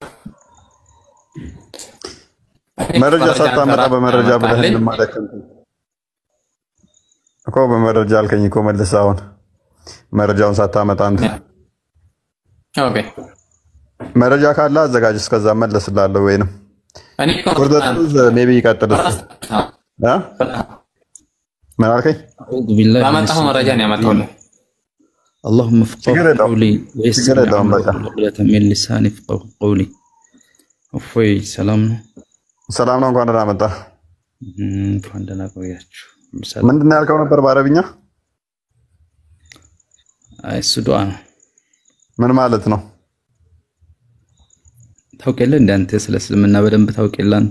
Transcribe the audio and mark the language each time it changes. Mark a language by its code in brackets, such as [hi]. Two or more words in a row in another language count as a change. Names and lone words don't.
[am] መረጃ ሳታመጣ በመረጃ ብለህ ማለት እኮ በመረጃ አልከኝ እኮ መልስ። አሁን መረጃውን ሳታመጣ አንተ ኦኬ መረጃ ካለ አዘጋጅ፣ እስከዛ መለስላለሁ። ወይንም እኔ ኮርደቱዝ ሜቢ ይቀጥል ምን አልከኝ? [ar] أعوذ بالله من [am] ባመጣሁ መረጃ ነው ያመጣሁልህ። [ar] اللهم افقه قولي ويسر لي عقدة من لساني افقه قولي [am] እፎይ ሰላም ነው። ሰላም ነው። እንኳን ደህና መጣህ። እንኳን ደህና ቆያችሁ። ምንድን ነው ያልከው ነበር በአረብኛ? አይ እሱ ዱዓ ነው። ምን ማለት ነው? ታውቂያለህ እንደ አንተ ስለ እስልምና በደንብ ታውቂያለህ አንተ?